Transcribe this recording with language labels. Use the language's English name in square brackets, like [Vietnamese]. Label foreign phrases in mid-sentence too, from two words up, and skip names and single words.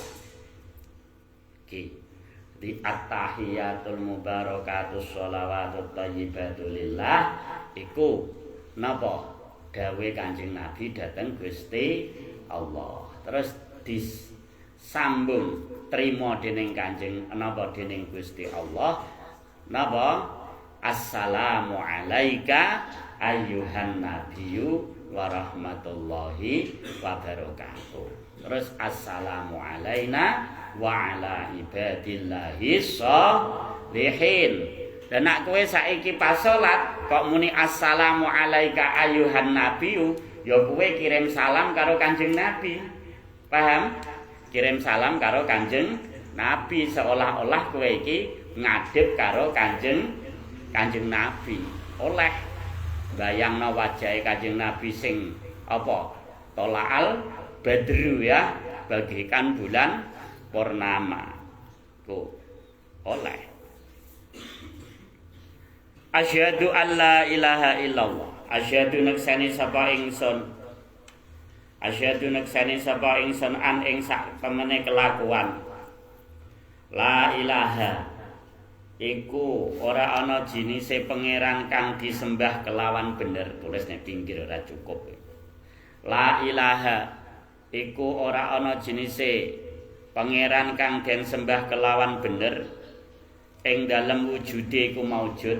[Javanese] Iki di [Arabic] التحيات المباركات الصلوات الطيبات لله [Javanese] iku napa gawe Kanjeng Nabi dhateng Gusti Allah. Terus disambung trima dening Kanjeng napa dening Gusti Allah napa [Arabic] السلام عليك أيها النبي ورحمة الله وبركاته. [Javanese] Terus [Arabic] السلام علينا وعلى عباد الله الصالحين. [Javanese] Dan nak kowe saiki pas salat kok muni [Arabic] السلام عليك أيها النبي, [Javanese] ya kowe kirim salam karo Kanjeng Nabi. Paham? Kirim salam karo Kanjeng Nabi, seolah-olah kowe iki ngadep karo Kanjeng Nabi. Oleh bayangno wajahe Kanjeng Nabi sing apa? [Arabic] طلع البدر [Indonesian] ya, bagaikan bulan purnama. [Javanese] Ku oleh. [Arabic] أشهد أن لا إله إلا الله. [Javanese] Asyhadu naksani sapa ingsun. Asyhadu naksani sapa ingsun an ing sak temene kelakuan. [Arabic] لا إله [Javanese] iku ora ana jinise pangeran kang disembah kelawan bener. Tulis nek pinggir ora cukup. [Arabic] لا إله [Javanese] iku ora ana jinise pangeran kang den sembah kelawan bener ing dalem wujude iku maujud.